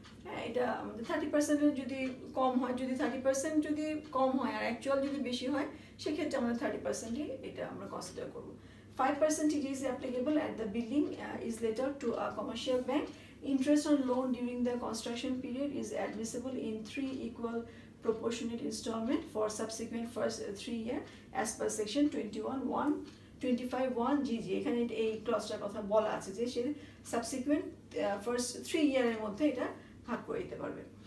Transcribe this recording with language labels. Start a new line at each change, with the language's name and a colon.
Bangla: হ্যাঁ, এটা আমাদের 30% যদি কম হয়, যদি 30% যদি কম হয় আর অ্যাকচুয়াল যদি বেশি হয়, সেক্ষেত্রে আমরা 30%ই এটা আমরা কনসিডার করব।
English: 5% it is applicable at the building is let out to a commercial bank. Interest on loan during the construction period is admissible in 3 equal proportionate installment for subsequent first 3 year as per section 25(1) GG।
Bangla: এখানে এই ক্লজটার কথা বলা আছে যে সে subsequent first 3 ইয়ারের মধ্যে এটা ভাগ করে দিতে পারবে।